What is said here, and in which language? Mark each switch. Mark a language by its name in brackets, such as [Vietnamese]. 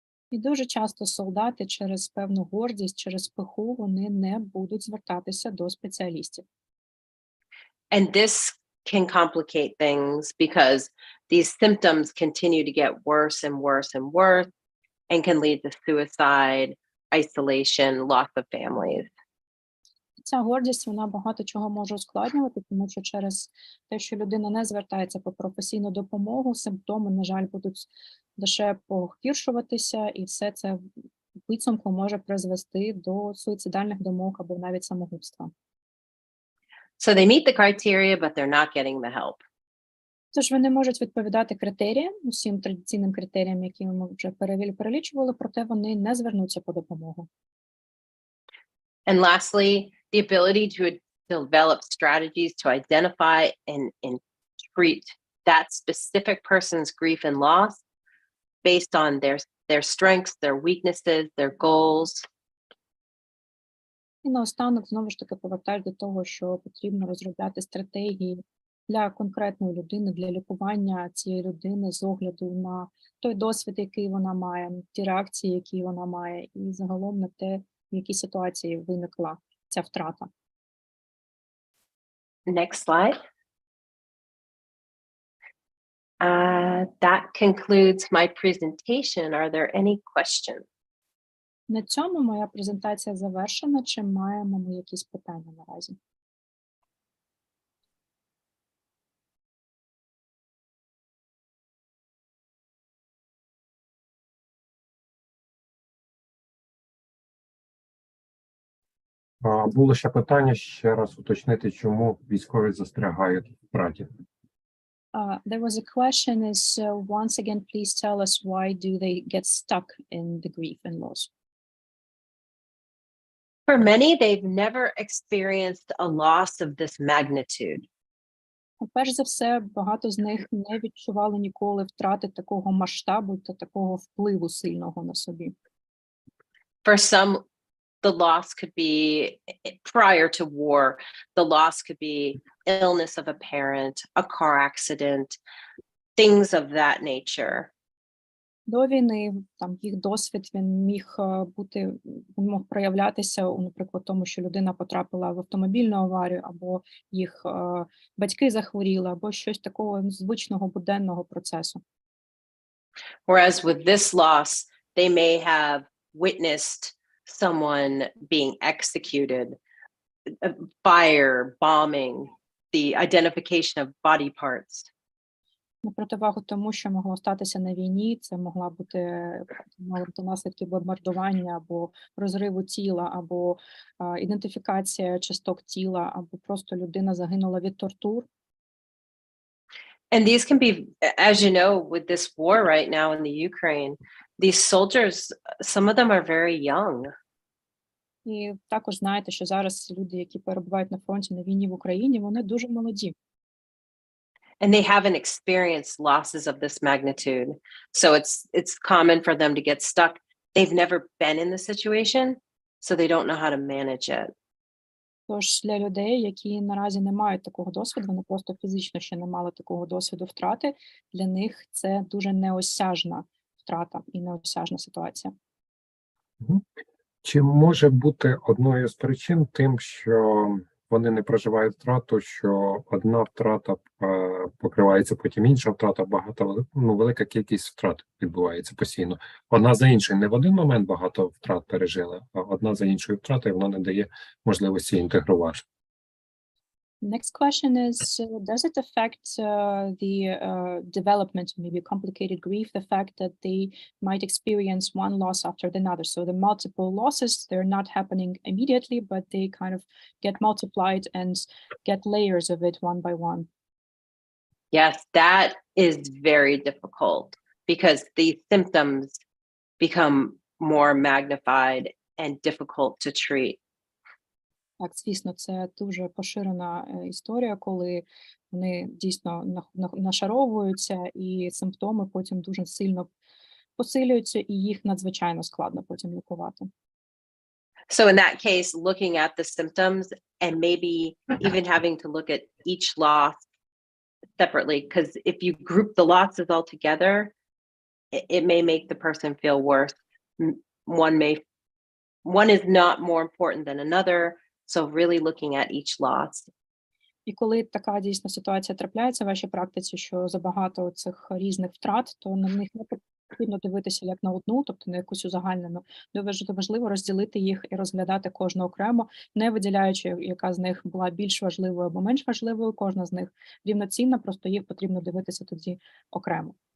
[Ukrainian] І дуже часто солдати через певну гордість, через пиху, вони не будуть звертатися до спеціалістів. [English] And this can complicate things because these symptoms continue to get worse and worse and worse and can lead to suicide, isolation, loss of families. [Ukrainian] Ця гордість, вона багато чого може ускладнювати, тому що через те, що людина не звертається по професійну допомогу, симптоми, на жаль, будуть лише погіршуватися, і все це в підсумку може призвести до суїцидальних думок або навіть самогубства. [English] So they meet the criteria, but they're not getting the help. [Ukrainian] Тож вони можуть відповідати критеріям, усім традиційним критеріям, які ми вже перелічували, проте вони не звернуться по допомогу. [English] And lastly, the ability to develop strategies to identify and treat that specific person's grief and loss based on their strengths, their weaknesses, their goals. [Ukrainian] І наостанок, знову ж таки, повертаюсь до того, що потрібно розробляти стратегії для конкретної людини, для лікування цієї людини з огляду на той досвід, який вона має, на ті реакції, які вона має, і загалом на те, в якій ситуації виникла ця втрата. [English] Next slide. That concludes my presentation. Are there any questions? [Ukrainian] На цьому моя презентація завершена. Чи маємо ми якісь питання наразі? Було ще питання, ще раз уточнити, чому військові застрягають в втраті. [English] There was a question is, once again, please tell us why do they get stuck in the grief and loss? For many, they've never experienced a loss of this magnitude. [Ukrainian] Перш за все, багато з них не відчували ніколи втрати такого масштабу та такого впливу сильного на собі. [English] For some, the loss could be prior to war, the loss could be illness of a parent, a car accident, things of that nature. [Ukrainian] До війни там їх досвід він міг він мог проявлятися у, наприклад, тому, що людина потрапила в автомобільну аварію, або їх батьки захворіли, або щось такого звичного буденного процесу. [English] Whereas with this loss, they may have witnessed someone being executed, fire, bombing, the identification of body parts. [Ukrainian] На противагу тому, що могло статися на війні, це могла бути наслідки бомбардування, або розриву тіла, або ідентифікація часток тіла, або просто людина загинула від тортур. [English] And these can be, as you know, with this war right now in the Ukraine, these soldiers, some of them are very young. [Ukrainian] І також знаєте, що зараз люди, які перебувають на фронті на війні в Україні, вони дуже молоді. [English] And they haven't experienced losses of this magnitude. So it's common for them to get stuck. They've never been in the situation, so they don't know how to manage it. [Ukrainian] Тож для людей, які наразі не мають такого досвіду, вони просто фізично ще не мали такого досвіду втрати, для них це дуже неосяжна втрата і неосяжна ситуація. Чи може бути одною з причин тим, що вони не проживають втрату, що одна втрата покривається, потім інша втрата, велика кількість втрат відбувається постійно. Одна за іншою, не в один момент багато втрат пережили, а одна за іншою втратою, вона не дає можливості інтегрувати. [English] Next question is, does it affect the development, maybe complicated grief, the fact that they might experience one loss after another? So the multiple losses, they're not happening immediately, but they kind of get multiplied and get layers of it one by one. Yes, that is very difficult because these symptoms become more magnified and difficult to treat. [Ukrainian] Так, звісно, це дуже поширена історія, коли вони дійсно нашаровуються, і симптоми потім дуже сильно посилюються, і їх надзвичайно складно потім лікувати. [English] So in that case, looking at the symptoms and maybe even having to look at each loss separately, because if you group the losses all together, it may make the person feel worse. One is not more important than another. So really looking at each loss. [Ukrainian] І коли така дійсно ситуація трапляється в вашій практиці, що забагато цих різних втрат, то на них не потрібно дивитися як на одну, тобто на якусь узагальнену. Дуже важливо розділити їх і розглядати кожну окремо, не виділяючи, яка з них була більш важливою або менш важливою, кожна з них рівноцінна, просто їх потрібно дивитися тоді окремо.